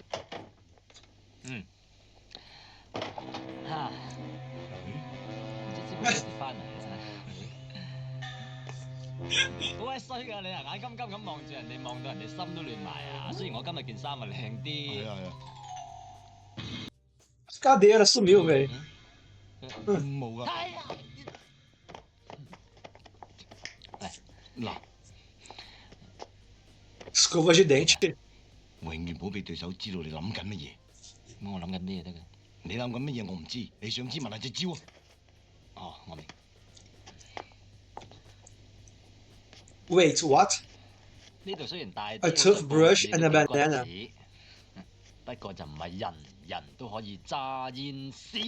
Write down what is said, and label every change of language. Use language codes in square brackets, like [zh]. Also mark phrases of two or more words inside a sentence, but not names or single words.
[yue] 嗯。嚇！唔知師傅幾時翻嚟啊？好鬼衰㗎你啊！眼金金咁望住人哋，望到人哋心都亂埋啊！雖然我今日件衫啊靚啲。係啊。 [pt] Cadeira sumiu, velho. [yue] 冇㗎。係啊！嗱， [pt] Escova de dente. [yue] 永遠唔好俾對手知道你諗緊乜嘢。咁我諗緊咩得㗎？你諗緊乜嘢我唔知，你想知問下隻招啊。哦，我明。 [en] Wait, what? [yue] 呢度雖然大 [en] A toothbrush and a banana. [yue] 不過就唔係人人都可以揸煙屎。